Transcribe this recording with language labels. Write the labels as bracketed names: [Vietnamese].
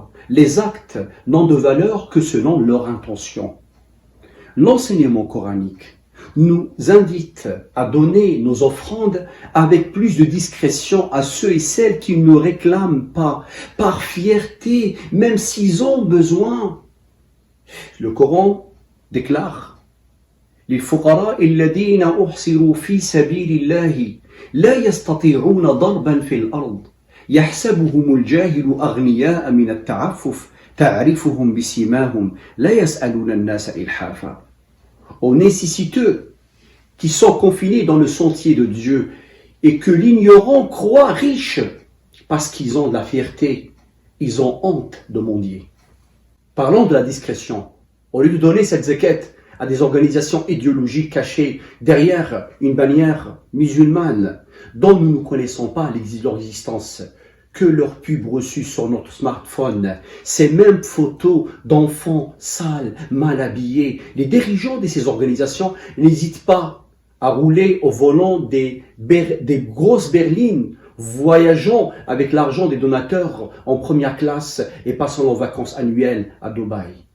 [French] Les actes n'ont de valeur que selon leur intention. L'enseignement coranique nous invite à donner nos offrandes avec plus de discrétion à ceux et celles qui ne réclament pas, par fierté, même s'ils ont besoin. Le Coran déclare [Arabic] للفقراء الذين أحصروا في سبيل الله لا يستطيعون ضربا في الأرض يحسبهم الجاهل أغنياء من التعفف تعرفهم بسيماهم لا يسألون الناس إلحافا. [French] Aux nécessiteux qui sont confinés dans le sentier de Dieu et que l'ignorant croit riche parce qu'ils ont de la fierté, ils ont honte de mendier. Parlons de la discrétion. Au lieu de donner cette zakat à des organisations idéologiques cachées derrière une bannière musulmane dont nous ne connaissons pas leur existence, que leurs pubs reçues sur notre smartphone, ces mêmes photos d'enfants sales, mal habillés, les dirigeants de ces organisations n'hésitent pas à rouler au volant des grosses berlines, voyageant avec l'argent des donateurs en première classe et passant leurs vacances annuelles à Dubaï.